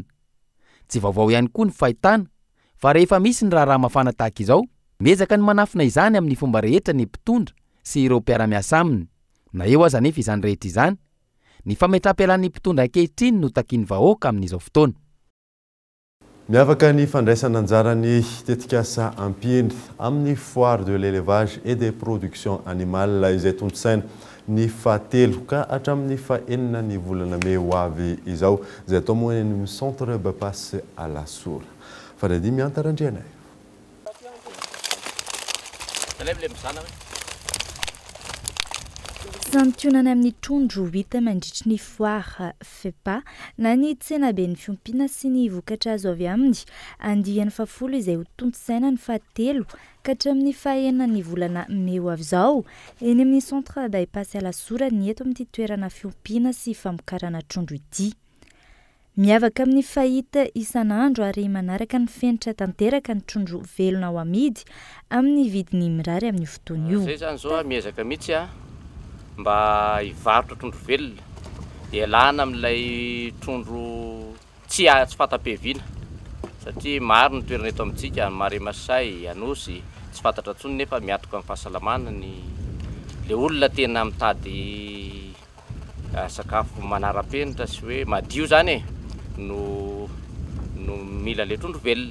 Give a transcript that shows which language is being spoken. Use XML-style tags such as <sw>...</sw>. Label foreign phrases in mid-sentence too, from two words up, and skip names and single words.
<mg>Tsy vaovao ihany koa ny fahitana fa rehefa misy ny raharaha mafana tahaka izao, miezaka ny manafina izany amin'ny fomba rehetra ny mpitondra sy ireo mpiara-miasa aminy. Na eo aza nefa izany rehetra izany, ny fametrapelan'ny mpitondra ankehitriny no takiany vahoaka amin'izao fotoana. Miavaka ny fandraisana anjarany tetikasa ampiny amin'ny</mg> <fr>foire de l'élevage et des productions animales</fr> <mg>izay tontosaina ny fahatelo ka hatramin'ny fahaenina ny volana May ho avy izao, izay atao moa ny centre Bepas à la Soura. Faradi miantarandrianay. Santionana amin'ny trondro hita mandritry ny foire FEPA na ny tsena be ny fiompiana sy ny vokatra azo avy aminy andiany fafolo izay ho tontosaina ny fahatelo ka hatramin'ny fahaenina ny volana May ho avy izao eny amin'ny centre Bepas à la Soura ny eto amin'ity toerana fiompiana sy famokarana trondro ity. Miavaka amin'ny fahita isan'andro ary manaraka ny fenitra tanteraka ny trondro velona ho amidy amin'ny vidiny mirary amin'ny fotoana io. Zay zany zao miezaka mihitsy mba hivarotra trondro velona, ialana amin'ilay trondro tsy fatapeviana satria maro ny toerana eto amintsika, Maremasay, Anosy, tsy fantatra intsony nefa miatoka amin'ny fahasalamana le olona tena mitady sakafo manara-penitra sy hoe madio zany no mila le trondro velona.</mg>